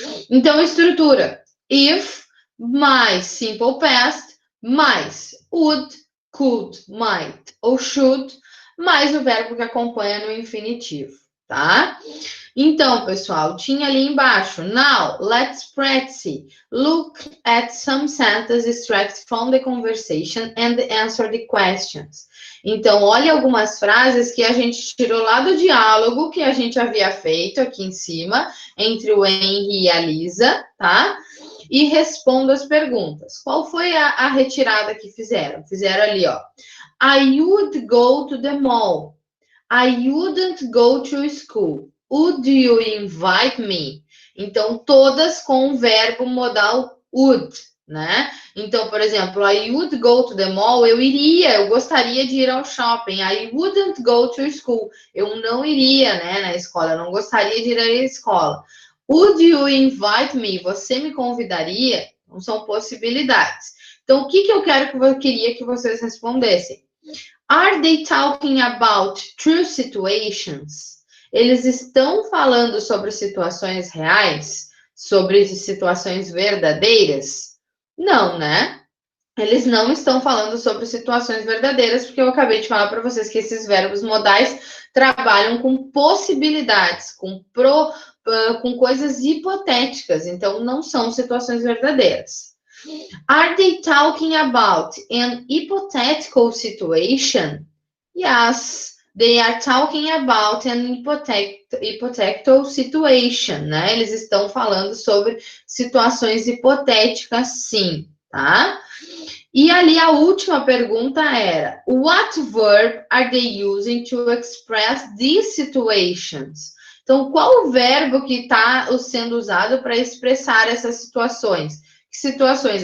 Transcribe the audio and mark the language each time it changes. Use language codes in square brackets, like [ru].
[pt] Então, estrutura: if mais simple past mais would, could, might ou should mais o verbo que acompanha no infinitivo, tá? Então, pessoal, tinha ali embaixo. [en] Now, let's practice. Look at some sentences extracted from the conversation and answer the questions. [pt] Então, olha algumas frases que a gente tirou lá do diálogo que a gente havia feito aqui em cima, entre o Henry e a Lisa, tá? E responda as perguntas. Qual foi a retirada que fizeram? Fizeram ali, ó. [en] I would go to the mall. I wouldn't go to school. Would you invite me? [pt] Então, todas com o verbo modal would, né? Então, por exemplo, [en] I would go to the mall, [pt] eu gostaria de ir ao shopping. [en] I wouldn't go to school. [pt] Eu não iria, né, na escola, eu não gostaria de ir à escola. [en] Would you invite me? [pt] Você me convidaria? Não são possibilidades. Então, o que eu queria que vocês respondessem? [en] Are they talking about true situations? [pt] Eles estão falando sobre situações reais? Sobre situações verdadeiras? Não, né? Eles não estão falando sobre situações verdadeiras, porque eu acabei de falar para vocês que esses verbos modais trabalham com possibilidades, com coisas hipotéticas, então não são situações verdadeiras. [en] Are they talking about an hypothetical situation? Yes, they are talking about an hypothetical situation, né? [pt] Eles estão falando sobre situações hipotéticas, sim, tá? E ali a última pergunta era: [en] What verb are they using to express these situations? [pt] Então, qual o verbo que está sendo usado para expressar essas situações? Que situações?